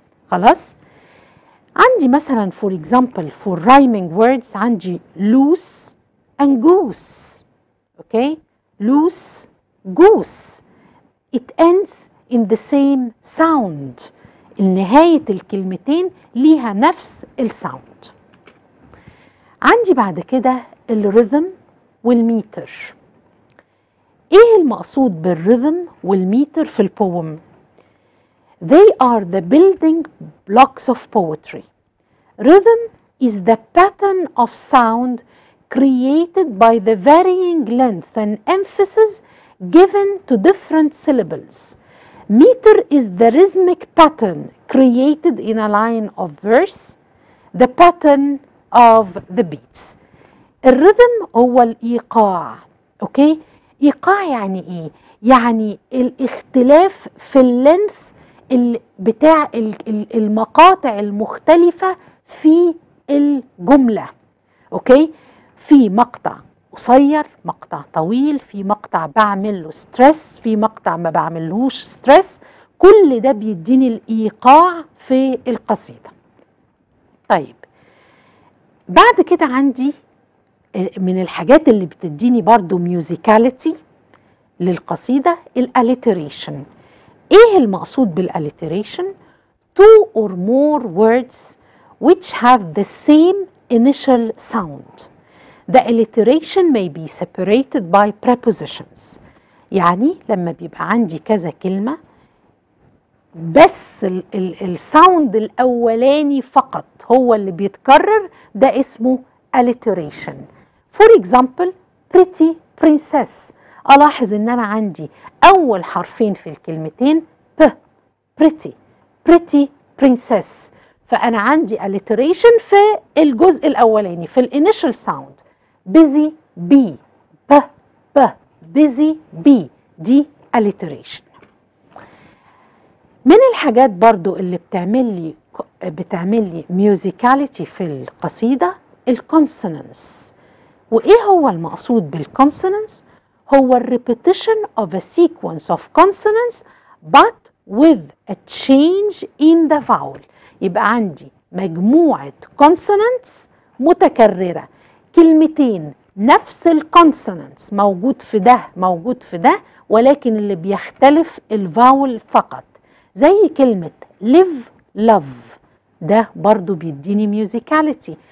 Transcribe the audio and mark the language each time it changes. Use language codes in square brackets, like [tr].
[ar] خلاص، عندي مثلا [en] for example for rhyming words [ar] عندي [en] loose and goose. okay, loose goose, it ends in the same sound. [ar] نهاية الكلمتين ليها نفس الساوند. عندي بعد كده الرhythm والميتر. ايه المقصود بالرhythm والميتر في البوم؟ [en] They are the building blocks of poetry. Rhythm is the pattern of sound created by the varying length and emphasis given to different syllables. Meter is the rhythmic pattern created in a line of verse, the pattern of the beats. [ar] الرhythm هو الإيقاع. اوكي، إيقاع يعني ايه؟ يعني الاختلاف في اللينث بتاع المقاطع المختلفة في الجملة. اوكي، في مقطع قصير، مقطع طويل، في مقطع بعمل له ستريس، في مقطع ما بعملهوش ستريس. كل ده بيديني الإيقاع في القصيدة. طيب، بعد كده عندي من الحاجات اللي بتديني برضو ميوزيكاليتي للقصيدة الاليتريشن. ايه المقصود بالاليتريشن؟ [en] two or more words which have the same initial sound. The alliteration may be separated by prepositions. [ar] يعني لما بيبقى عندي كذا كلمة بس الساوند الأولاني فقط هو اللي بيتكرر، ده اسمه alliteration. [en] For example, pretty princess. [ar] ألاحظ إن أنا عندي أول حرفين في الكلمتين ب، [en] pretty، pretty princess. [ar] فأنا عندي alliteration في الجزء الأولاني في الانيشال ساوند. [en] busy bee، ب ب، busy bee، دي alliteration. [ar] من الحاجات برضو اللي بتعمل لي musicality في القصيدة الكونسونانس. وإيه هو المقصود بالكونسونانس؟ هو [en] repetition of a sequence of consonants but with a change in the vowel. [ar] يبقى عندي مجموعة consonants متكررة، كلمتين نفس الكونسونانتس موجود في ده موجود في ده، ولكن اللي بيختلف الفاول فقط. زي كلمة [en] live love، [ar] ده برضو بيديني ميوزيكاليتي.